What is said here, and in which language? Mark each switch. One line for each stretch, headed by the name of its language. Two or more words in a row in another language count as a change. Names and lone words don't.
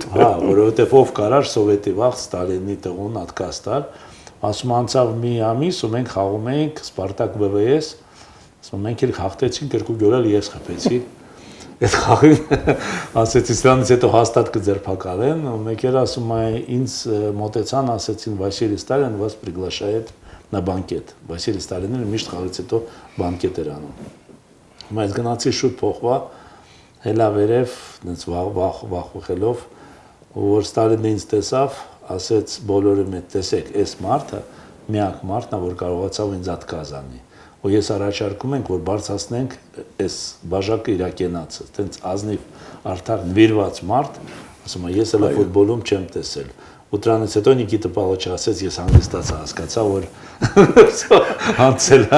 Armenian: Հա, որովհետև ով կարար սովետի վաղ Ստալինի տղուն հատկաց տալ, ասում անցավ մի ամիս ու մենք խաղում էինք Սպարտակ ՎՎՍ, ասում մենք էլ հաղթեցինք 2 գոլ էլ ես խփեցի։ Այդ խաղին ասեցի սրանից հետո հաստատ կձերբակալեն, ու մեկ էլ ասում է ինձ մոտեցան, ասեցին Վասիլի Ստալին
Russian: вас приглашает на банкет։
Armenian: Վասիլի Ստալինը միշտ խաղից հետո բանկետ էր անում։ Բայց գնացի շուտ փոխվա, հելա վերև, այնց վախվելով, որ Ստալինը ինձ տեսավ, ասեց բոլորը մեծ տեսեք, այս մարդը միակ մարդն է, որ կարողացավ ինձ հատկազ անի։ Ու ես առաջարկում ենք, որ բարձրացնենք այս բաժակը իրակենացը, տենց ազնիվ արդար նվիրված մարդ, ասում է, ես էլ ֆուտբոլում չեմ տեսել։ Ու դրանից հետո Նիկիտա Պավլոvichը ասեց, ես հանգստացա, հասկացա, որ անցել է։